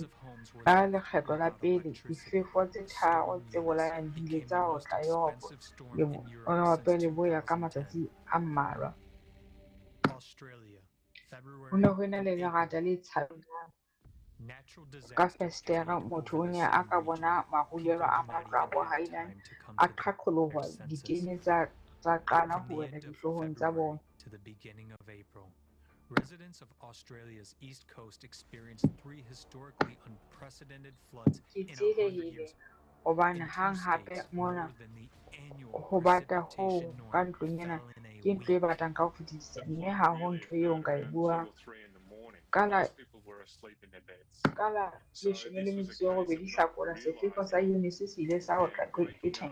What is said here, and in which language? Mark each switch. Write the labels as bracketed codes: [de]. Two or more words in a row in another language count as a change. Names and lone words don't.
[st] Ka lekgetlo la pele, difefo tse 3 tse bolayang di ile tsa otla Europe le boya ka matsatsi a mmalwa. Ho ne ho ena le lerata le tshabehang ka festera. Motho o ne a ka bona marulelo a matlo a bohailane a qhaqholohwa ditene tsa qala ho wela dihloohong tsa bona. [en] To the beginning of April, residents of Australia's east coast experienced 3 historically unprecedented floods in 100 years. [st] Hobane hang hape mona ho bata ho ka ntlong ena ke ntlo e batang ka ho fetisisa, mme ha ho ntho eo nka e buang. Ka la 18 Hlakola, sefefo sa Eunice se ile sa otla Great Britain.